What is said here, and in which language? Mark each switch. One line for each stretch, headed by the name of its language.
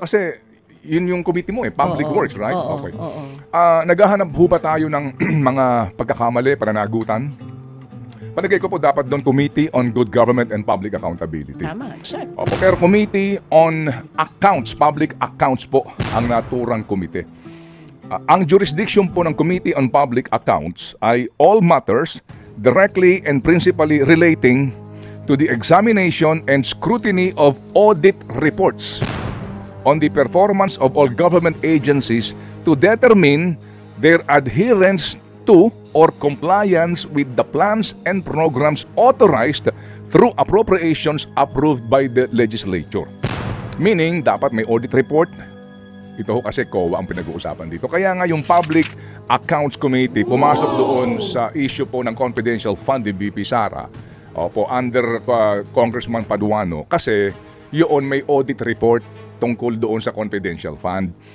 Filipino: Kasi yun yung committee mo Public Works, right? Okay. Naghahanap ho ba tayo ng mga pagkakamali, pananagutan? Palagay ko po dapat doon Committee on Good Government and Public Accountability. Tama, check. Opo, pero Committee on Accounts, Public Accounts po ang naturang komite. Ang jurisdiction po ng Committee on Public Accounts ay
English: all matters directly and principally relating to the examination and scrutiny of audit reports on the performance of all government agencies to determine their adherence to or compliance with the plans and programs authorized through appropriations approved by the legislature.
Filipino: Meaning, dapat may audit report. Ito ho kasi COA ang pinag-uusapan dito. Kaya nga yung Public Accounts Committee pumasok doon sa issue po ng confidential fund ni VP Sara. Opo, under Congressman Paduano kasi yun may audit report tungkol doon sa confidential fund.